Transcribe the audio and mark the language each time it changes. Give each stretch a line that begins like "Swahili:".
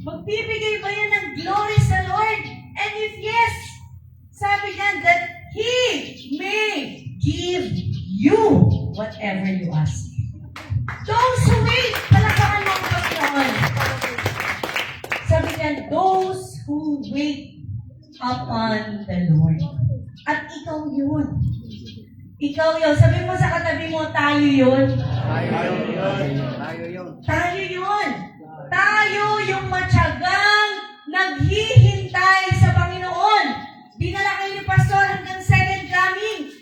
Filipino: Magbibigay ba yan ng glory sa Lord?
English: And if yes,
Filipino: sabi niyan
English: that He may give you whatever you ask. Those who wait,
Filipino: palakpakan mo ang Panginoon. Sabi niyan,
English: those who wait upon the Lord.
Filipino: At ikaw yun. Ikaw yun. Sabi mo sa katabi mo, tayo yun. Tayo yun. Tayo yun. Tayo yung matyagang naghihintay sa Panginoon. Dinala kayo ni Pastor hanggang second coming.